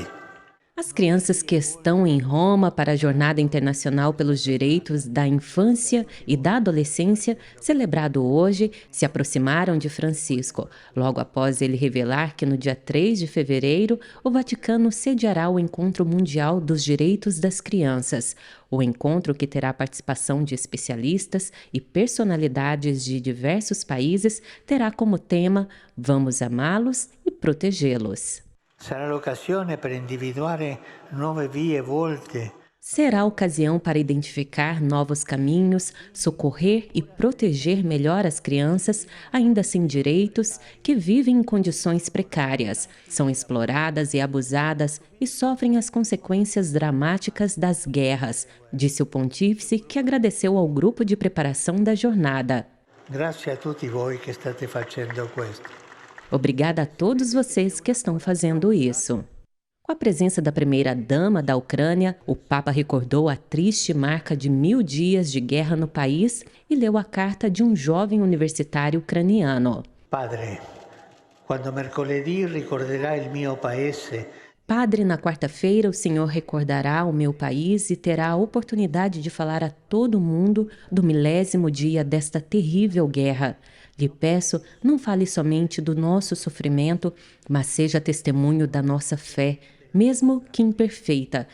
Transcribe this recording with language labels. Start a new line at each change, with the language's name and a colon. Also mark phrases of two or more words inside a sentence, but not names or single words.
Portuguese: As crianças que estão em Roma para a Jornada Internacional pelos Direitos da Infância e da Adolescência, celebrado hoje, se aproximaram de Francisco, logo após ele revelar que no dia 3 de fevereiro, o Vaticano sediará o Encontro Mundial dos Direitos das Crianças, o encontro que terá a participação de especialistas e personalidades de diversos países terá como tema Vamos amá-los e protegê-los.
Italian: Sarà l'occasione per individuare nuove vie volte.
Portuguese: Será a ocasião para identificar novos caminhos, socorrer e proteger melhor as crianças, ainda sem direitos, que vivem em condições precárias, são exploradas e abusadas e sofrem as consequências dramáticas das guerras, disse o pontífice, que agradeceu ao grupo de preparação da jornada.
Italian: Grazie a tutti voi che state facendo questo.
Portuguese: Obrigada a todos vocês que estão fazendo isso. Com a presença da primeira-dama da Ucrânia, o Papa recordou a triste marca de 1000 dias de guerra no país e leu a carta de um jovem universitário ucraniano.
Italian: Padre, quando mercoledì ricorderà il mio paese.
Portuguese: Padre, na quarta-feira o Senhor recordará o meu país e terá a oportunidade de falar a todo mundo do 1000º dia desta terrível guerra. Lhe peço, não fale somente do nosso sofrimento, mas seja testemunho da nossa fé, mesmo que imperfeita.